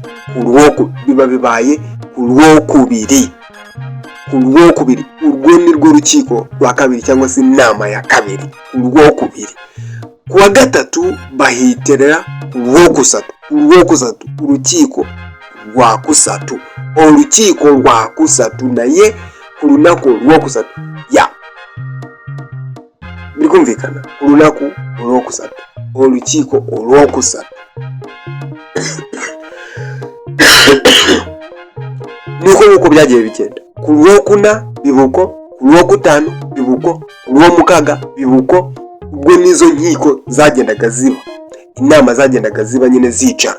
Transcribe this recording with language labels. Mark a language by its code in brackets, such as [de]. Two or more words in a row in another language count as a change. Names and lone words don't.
[rw] Biba bibaye ku rwokubiri. Urwo ni rwo rukiko rwa kabiri cyangwa se inama ya kabiri. Ku rwokubiri. Ku wa gatatu bahitira urwokusatu. Urukiko rwa kusatu. Urukiko rwa kusatu naye ku runaku rwokusatu. Birikumvikana? Urunaku urwokusatu. Urukiko urwokusatu. Nuko byagiye bigenda. Ku rwokuna bibuko, ku rwokutanu bibuko, ku rwomukaga bibuko. Ubwo nizo nkiko zagendaga ziba. Inama zagendaga ziba nyine zicara.